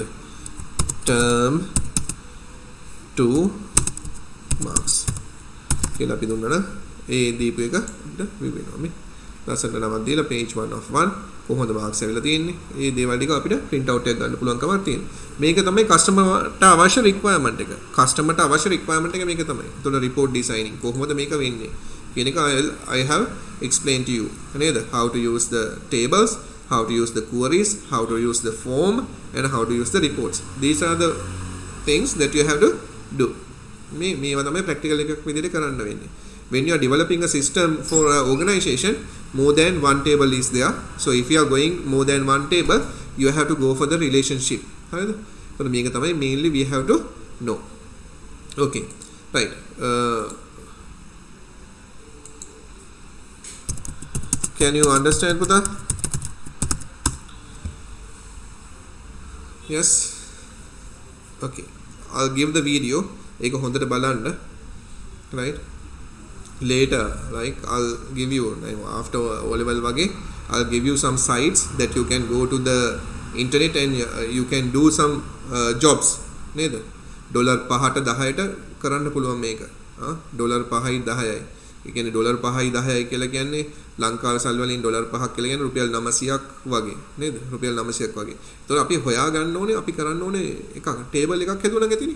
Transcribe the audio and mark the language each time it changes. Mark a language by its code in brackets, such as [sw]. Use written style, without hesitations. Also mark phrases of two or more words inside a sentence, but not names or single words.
[en] term 2 marks [si] කියලා අපි දුන්නා නම් ඒ දීපු එක අපිට view වෙනවා. මේ ලස්සනට නමක් දීලා [en] page 1 of 1 [si] කොහොමද marks ඇවිල්ලා තියෙන්නේ? මේ දේවල් ටික අපිට [en] print out [si] එකක් ගන්න පුළුවන්කමක් තියෙනවා. මේක තමයි customer-ට අවශ්‍ය requirement එක. customer-ට අවශ්‍ය requirement එක මේක තමයි. එතකොට [en] report designing [si] කොහොමද මේක වෙන්නේ කියන එක [en] I have explained to you. [si] නේද? [en] how to use the tables, how to use the queries, how to use the form and how to use the reports. These are the things that you have to do. [si] මේවා තමයි practical එකක් විදිහට කරන්න වෙන්නේ. [en] When you are developing a system for an organization, more than one table is there. So if you are going more than one table, you have to go for the relationship. [si] හරිද? එතකොට මේක තමයි [en] mainly we have to know. Okay. Right. Can you understand පුතා? Yes. Okay. I'll give the video. [si] ඒක හොඳට බලන්න. [en] Right. Later, like I'll give you after O-level wage, I'll give you some sites that you can go to the internet and you can do some jobs. [si] නේද? ඩොලර් 5ට 10ට කරන්න පුළුවන් මේක. ඩොලර් 5යි 10යි. ඒ කියන්නේ ඩොලර් 5යි 10යි කියලා කියන්නේ ලංකාවේ සල්ලි වලින් ඩොලර් 5ක් කියලා කියන්නේ රුපියල් 900ක් වගේ. නේද? රුපියල් 900ක් වගේ. ඒතකොට අපි හොයා ගන්න ඕනේ අපි කරන්න ඕනේ එකක් ටේබල් එකක් හදුවනම් ඇතිනේ.